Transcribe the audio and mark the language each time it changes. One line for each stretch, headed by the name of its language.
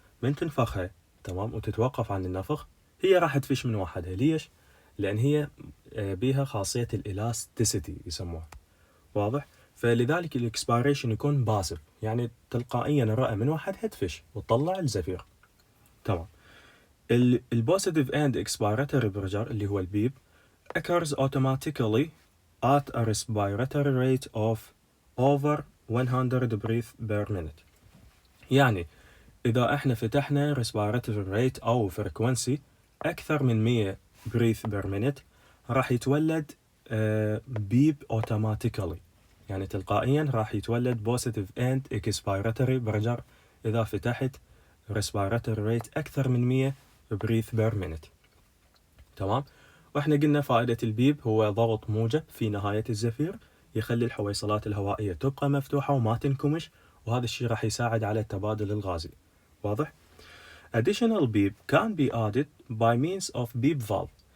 Arabic: من تنفخها، تمام، وتتوقف عن النفخ، هي راح تفش من وحدها. ليش؟ لأن هي بيها خاصية الالاستيسيتي يسموها. واضح؟ فلذلك الاكسبيريشن يكون باسف، يعني تلقائيا الرئة من وحدها تفش وتطلع الزفير. تمام.
English: البوزيتيف and expiratory pressure
Arabic: اللي هو
English: البيب occurs automatically at a respiratory rate of over 100 breath per minute.
Arabic: يعني إذا إحنا فتحنا
English: respiratory rate
Arabic: أو frequency أكثر من 100
English: breath per minute
Arabic: راح يتولد بيب automatically، يعني تلقائيا راح يتولد
English: positive and expiratory pressure
Arabic: إذا فتحت respiratory rate أكثر من 100 breath per minute. تمام. وإحنا قلنا فائدة البيب هو ضغط موجب في نهاية الزفير يخلي الحويصلات الهوائية تبقى مفتوحة وما تنكمش، وهذا الشيء راح يساعد على التبادل الغازي. واضح؟
English: Additional beep can be added by means of beep valve.